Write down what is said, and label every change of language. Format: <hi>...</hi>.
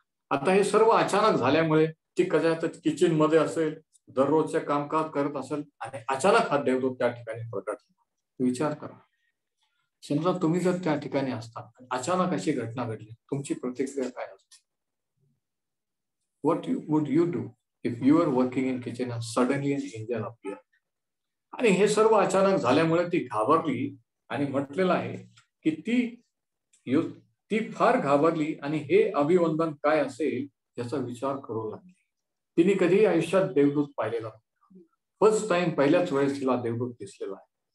<mr>आता हे सर्व अचानक झाल्यामुळे ती कदाचित किचन मध्ये असेल, दररोजचे कामकाज करत असेल आणि अचानक हा देवदूत त्या ठिकाणी प्रकट झाला. विचार करा, समजा तुम्ही जर त्या ठिकाणी असता, अचानक अशी घटना घडली, तुमची प्रतिक्रिया काय असते?</mr> <en>What would you do if you were working in kitchen and suddenly an angel appeared?</en> <mr>आणि हे सर्व अचानक झाल्यामुळे ती घाबरली आणि म्हटलेलं आहे की ती फार घाबरली आणि हे अभिवंदन काय असेल याचा विचार करू लागली. तिने कधी आयुष्यात देवदूत पाहिलेला नव्हता.</mr> <en>first time,</en> <mr>पहिल्याच वेळेस तिला देवदूत दिसलेला आहे.</mr>